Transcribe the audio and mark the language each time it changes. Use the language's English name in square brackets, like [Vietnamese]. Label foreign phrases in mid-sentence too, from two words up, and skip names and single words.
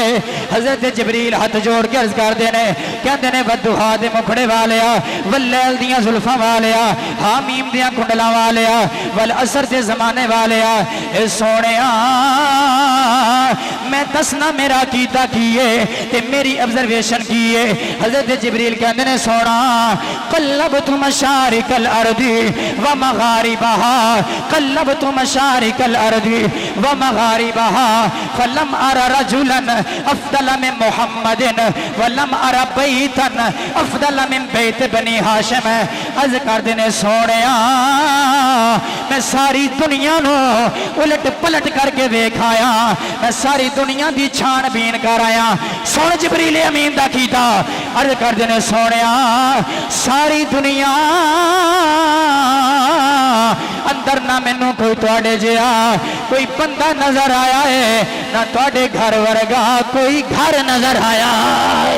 [Punjabi] حضرت جبریل ہتھ جوڑ کے عرض کرتے نے، کہتے نے والضحیٰ دے مکھڑے والیا، واللیل دیاں زلفاں والیا، حم دیاں کنڈلاں والیا، والعصر دے زمانے والیا، اے سوہنیا میں دسنا میرا کیتا کی ہے تے میری آبزرویشن کی ہے. حضرت جبریل کہتے نے، سوہنا [Arabic] قلبت مشارق الأرض ومغاربها، قلبت مشارق الأرض ومغاربها، فلم أر رجلا أفضل من محمد ولم أر بيتا أفضل من بيت بني هاشم. [Punjabi] عرض کردے نے، سوہنیا میں ساری دنیا نوں الٹ پلٹ کر کے ویکھ آیا، میں ساری دنیا کی چھان بین کر آیا. سن جبریل امین دا کیتا، عرض کردے نے، سوہنیا ساری دنیا اندر نہ مینوں کوئی تہاڈے جیہا کوئی بندہ نظر آیا ہے، نہ تہاڈے گھر ورگا کوئی گھر نظر آیا ہے.